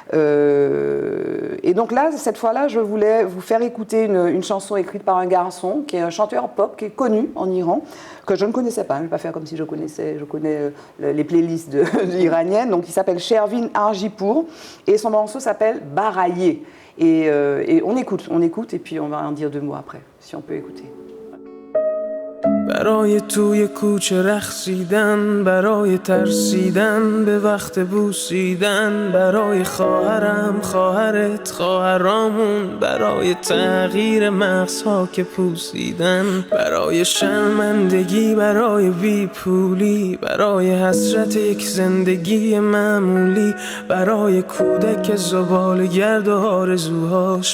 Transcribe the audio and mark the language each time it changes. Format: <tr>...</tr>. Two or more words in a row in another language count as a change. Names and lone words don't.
<fr>Et donc là, cette fois-là, je voulais vous faire écouter une chanson écrite par un garçon qui est un chanteur pop qui est connu en Iran, que je ne connaissais pas. Je ne vais pas faire comme si je connais les playlists iraniennes. Donc il s'appelle Shervin Arjipour et son morceau s'appelle Baraye. Et on écoute et puis on va en dire 2 mots après, si on peut écouter.</fr> <fa>برای توی کوچه رقصیدن، برای ترسیدن به وقت بوسیدن، برای خواهرم، خواهرت، خواهرامون، برای تغییر مغزها که پوسیدن، برای شرمندگی، برای بیپولی، برای حسرت یک زندگی معمولی، برای کودک زباله‌گرد و آرزوهاش،</fa>